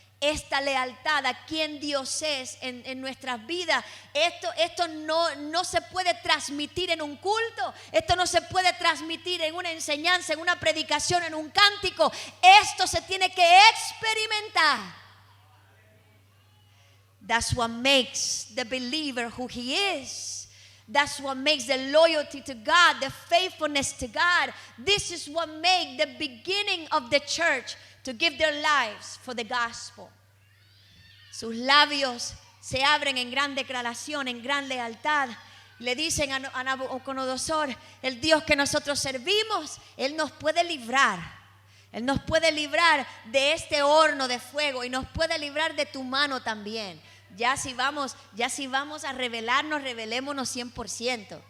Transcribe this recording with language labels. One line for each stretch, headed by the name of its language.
Spanish: Esta lealtad a quien Dios es en nuestras vidas, esto no se puede transmitir en un culto, esto no se puede transmitir en una enseñanza, en una predicación, en un cántico. Esto se tiene que experimentar.
English: That's what makes the believer who he is. That's what makes the loyalty to God, the faithfulness to God. This is what makes the beginning of the church to give their lives for the gospel.
Spanish: Sus labios se abren en gran declaración, en gran lealtad. Le dicen a Nabucodonosor, el Dios que nosotros servimos, Él nos puede librar. Él nos puede librar de este horno de fuego y nos puede librar de tu mano también. Ya si vamos a rebelarnos, rebelémonos 100%.